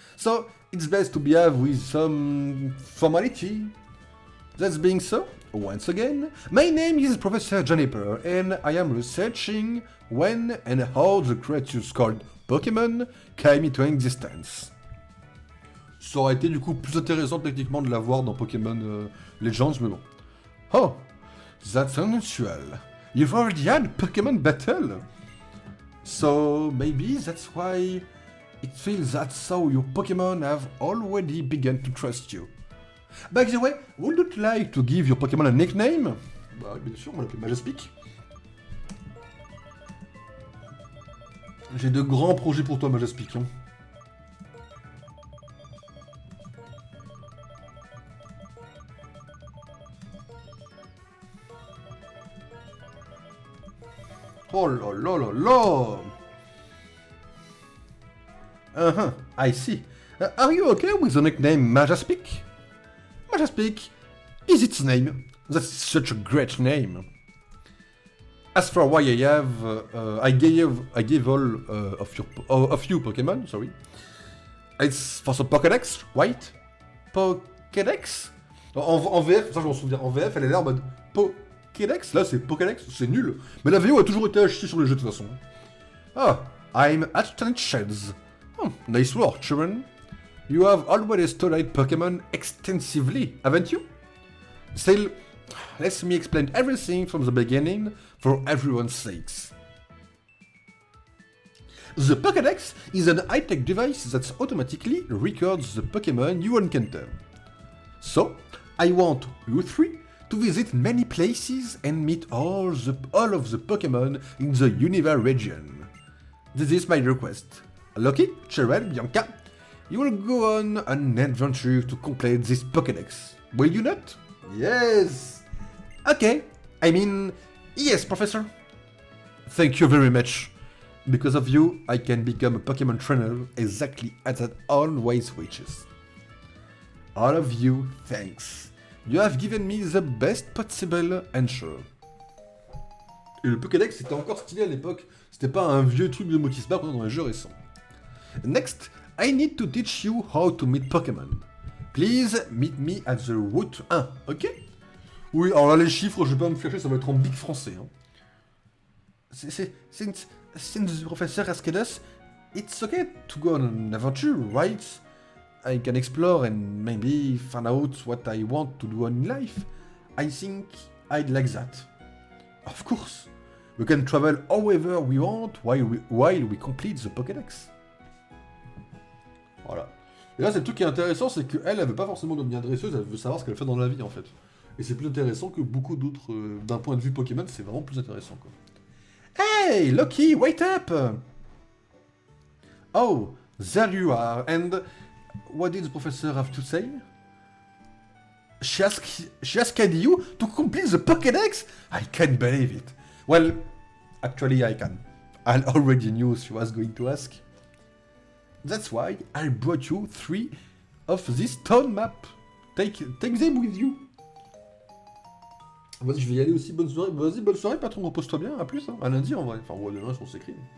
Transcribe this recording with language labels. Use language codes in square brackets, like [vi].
[en] So, it's best to behave with some formality. That being so, once again, my name is Professor Juniper, and I am researching when and how the creatures called Pokémon came into existence. [fr] Ça aurait été du coup plus intéressant techniquement de la voir dans Pokémon Legends, mais bon. [en] Oh, that's unusual. You've already had Pokémon battle? So maybe that's why it feels that so your Pokémon have already begun to trust you. By the way, would you like to give your Pokémon a nickname? [fr] Bah bien sûr, on va l'appeler Majaspic. J'ai de grands projets pour toi, Majaspic. Hein. Oh là là là là! [en] Uh-huh, I see. Are you okay with the nickname Majaspic? Majaspic is its name. That's such a great name. As for why I have, I gave all of you Pokemon, sorry. It's for the Pokédex, right? Pokédex? [fr] En VF, ça je m'en souviens, en VF elle est là en mode Pokédex, là c'est Pokédex, c'est nul. Mais la VO a toujours été à chier sur les jeux de toute façon. [en] Ah, I'm Astonished Sheds. Oh, nice work, children. You have already studied Pokemon extensively, haven't you? Still, let me explain everything from the beginning for everyone's sakes. The Pokédex is an high-tech device that automatically records the Pokémon you encounter. So, I want you three to visit many places and meet all of the Pokémon in the Univers region. This is my request. Loki, Cheryl, Bianca, you will go on an adventure to complete this Pokédex. Will you not? Yes! Okay, I mean, yes, Professor. Thank you very much. Because of you, I can become a Pokémon trainer exactly as that always wishes. All of you, thanks. You have given me the best possible answer. [fr] Et le Pokédex, c'était encore stylé à l'époque. C'était pas un vieux truc de Motisbar qu'on a dans les jeux récents. [en] Next, I need to teach you how to meet Pokémon. Please meet me at the route 1, ok? [fr] Oui, alors là les chiffres, je vais pas me flasher, ça va être en big français. Hein. [en] Since the professor asked us, it's okay to go on an adventure, right? I can explore and maybe find out what I want to do in life. I think I'd like that. Of course, we can travel however we want while we complete the Pokédex. [fr] Voilà. Et là, c'est le truc qui est intéressant, c'est qu'elle, elle veut pas forcément devenir dresseuse, elle veut savoir ce qu'elle fait dans la vie, en fait. Et c'est plus intéressant que beaucoup d'autres... d'un point de vue Pokémon, c'est vraiment plus intéressant, quoi. [en] Hey, Loki, wait up! Oh, there you are, and... What did the professor have to say? She asked you to complete the Pokédex? I can't believe it. Well, actually I can. I already knew she was going to ask. That's why I brought you 3 of this town map. Take them with you. [fr] Vas-y, je vais y aller aussi. Bonne soirée. Vas-y, bonne soirée, patron. Repose-toi bien. À plus. Hein. À lundi, en vrai. Enfin, ouais, demain, on s'écrit.